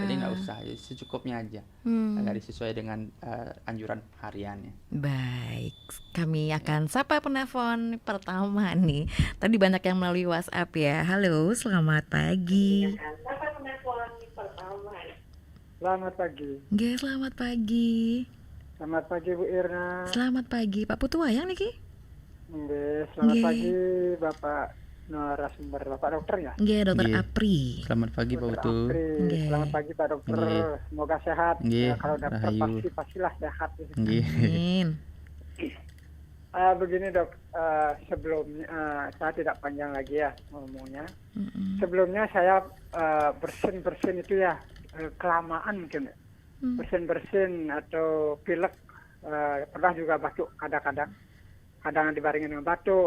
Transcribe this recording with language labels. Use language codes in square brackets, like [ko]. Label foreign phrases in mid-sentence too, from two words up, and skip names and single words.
[id] Jadi enggak usah, jadi secukupnya aja. Agar sesuai dengan anjuran hariannya. Baik, kami akan sapa penelpon pertama nih. Tadi banyak yang melalui WhatsApp ya. Halo, selamat pagi. Selamat pagi. Nggih, selamat pagi. Selamat pagi Bu Irna. Selamat pagi, Pak Putu Wayang niki. Nggih, selamat Nggih. pagi Bapak narasumber, Bapak dokter ya. Nggih, Dokter Nggih. Apri. Selamat pagi Pak Dokter Utu. Apri. Nggih. Selamat pagi Pak dokter. Nggih. Semoga sehat. Nggih, Kalau dokter rahayu. pastilah sehat. Nggih. Amin. Begini dok, sebelumnya saya tidak panjang lagi ya ngomongnya. Sebelumnya saya bersin itu ya kelamaan mungkin. Bersin atau pilek, pernah juga batuk kadang-kadang dibaringin dengan batuk.